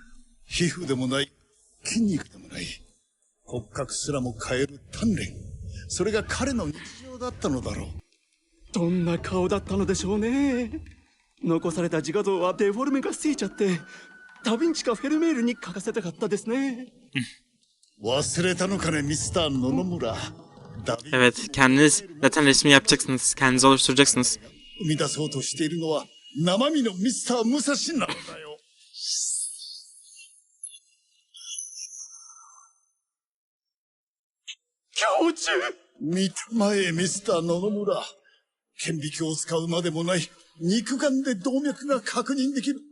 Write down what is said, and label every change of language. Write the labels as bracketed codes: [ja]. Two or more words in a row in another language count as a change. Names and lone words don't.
[ja] 皮膚でもない、筋肉でもない。骨格すらも変える鍛錬。それが彼の日常だったのだろう。どんな顔だったのでしょうね。残された自画像はデフォルメがついちゃって、ダヴィンチかフェルメールに書かせたかったですね。忘れたのかね、ミスター野々村。 [tr] Evet, kendiniz zaten resmi yapacaksınız. Kendiniz oluşturacaksınız. [ja] 生み出そうとしているのは生身のミスター武蔵なのだよ。教授！見たまえ、ミスター野々村。顕微鏡を使うまでもない、肉眼で動脈が確認できる。